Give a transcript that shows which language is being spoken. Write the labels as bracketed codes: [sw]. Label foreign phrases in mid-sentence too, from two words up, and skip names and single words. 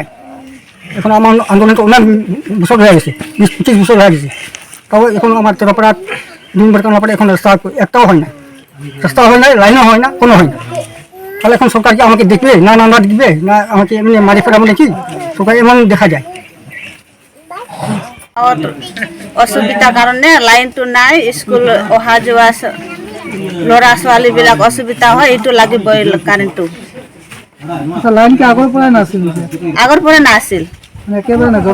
[bn] এখন আমার আন্দোলনটা অনেক বছর হয়ে গেছে, 20-25 বছর হয়ে গেছে, তাও এখন আমার তোরাপাড়া 2 নম্বর কান্দাপাড়া এখন রাস্তা একটাও হয় না, রাস্তা হয় না, লাইনও হয় না, কোনো হয় না। তাহলে এখন সরকার কি আমাকে দেখবে না, নাম্বার দিবে না, আমাকে এমনি মারি ফেরাবো নাকি? সরকার এমন দেখা যায়। [as] অসুবিধাৰ কাৰণে লাইনটো নাই, স্কুল অহা যোৱা ল'ৰা ছোৱালীবিলাক অসুবিধা হয়, এইটো লাগিবই কাৰেণ্টটো। লাইন কি আগৰ পৰাই নাছিল? আগৰ পৰা নাছিল, একেবাৰে না,